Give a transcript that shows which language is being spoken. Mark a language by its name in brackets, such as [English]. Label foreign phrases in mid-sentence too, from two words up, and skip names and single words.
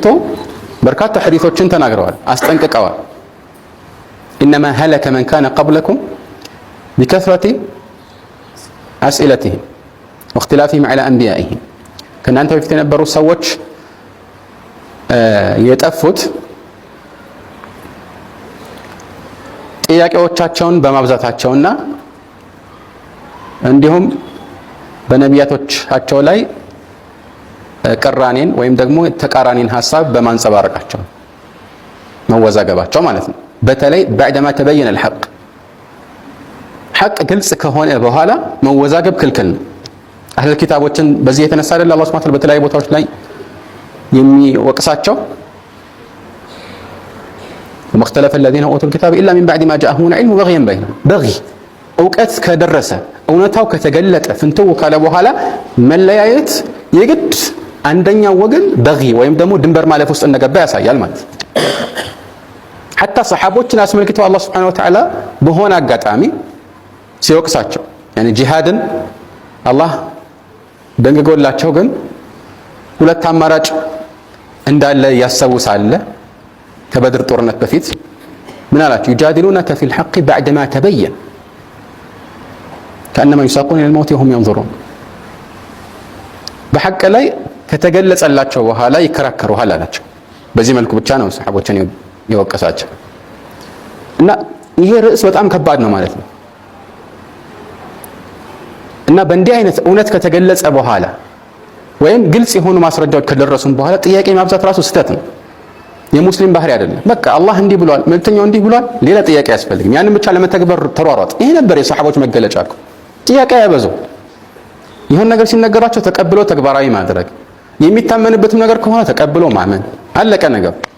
[Amharic] በርካታ ሐዲሶችን ተናግረዋል፣ አስጠንቅቀዋል። [Arabic] إنما هلك من كان قبلكم بكثرة أسئلتهم واختلافهم على أنبيائهم። [Amharic] ከእናንተ በፊት የነበሩ ሰዎች የጠፉት ጥያቄዎቻቸውን በማብዛታቸውና እንዲሁም በነቢያቶቻቸው ላይ ቅራኔን ወይም ደግሞ ተቃራኒን ሐሳብ በማንጸባረቃቸው መወዛገባቸው ማለት ነው። በተለይ [Arabic] بعدما تبين الحق [Amharic] ሐቅ ግልጽ ከሆነ በኋላ መወዛገብ ክልክል ነው። አህለል ኪታቦችን በዚህ የተነሳ አይደል አላህ [Arabic] سبحانه وتعالى [Amharic] በተለያዩ ቦታዎች ላይ የሚወቅሳቸው [Arabic] ومختلف الذين اوتوا الكتاب الا من بعد ما جاءهم العلم بغيا بينهم بغي እውቀት [Amharic] ከደረሰ እውነታው ከተገለጠ ፍንትው ካለ በኋላ መለያየት የግድ አንደኛው ወገን በጊ ወይም ደግሞ ድንበር ማለፍ ውስጥ እንደገባ ያሳያል ማለት ነው። حتى ሰሃቦችን አስመልክተው አላህ [Arabic] سبحانه وتعالى [Amharic] በሆነ አጋጣሚ ሲወቅሳቸው يعني ጂሃድን አላህ ደንግጎላቸው ግን ሁለት አማራጭ እንዳለ ያሰውሳል። ከበድር ጦርነት በፊት ምን አላችሁ? [Arabic] يجادلونك في الحق بعدما تبين كأنما يساقون إلى الموت وهم ينظرون። [Amharic] በሐቅ ላይ ከተገለጸላቸው በኋላ ይከራከሩሃል አላቸው። በዚህ መልኩ ብቻ ነው ሰሃቦችን የወቀሳቸው። እና ይሄ ርዕስ በጣም ከባድ ነው ማለት ነው። እና በእንዲህ አይነት እውነት ከተገለጸ በኋላ ወይም ግልጽ የሆኑ ማስረጃዎች ከደረሱን በኋላ ጥያቄ ማብዛት ራሱ ስህተት ነው። የሙስሊም ባህሪ አይደለም። በቃ አላህ እንዲህ ብሏል፣ መልእክተኛው እንዲህ ብሏል፣ ሌላ ጥያቄ አያስፈልግም። ያንን ብቻ ለመተግበር ተሯሯጥ። ይሄ ነበር የሰሐቦች መገለጫ እኮ። ጥያቄ ያበዙ፣ ይሁን ነገር ሲነገራቸው ተቀብሎ ተግባራዊ ማድረግ፣ የሚታመንበትም ነገር ከሆነ ተቀብሎ ማመን፣ አለቀ ነገር።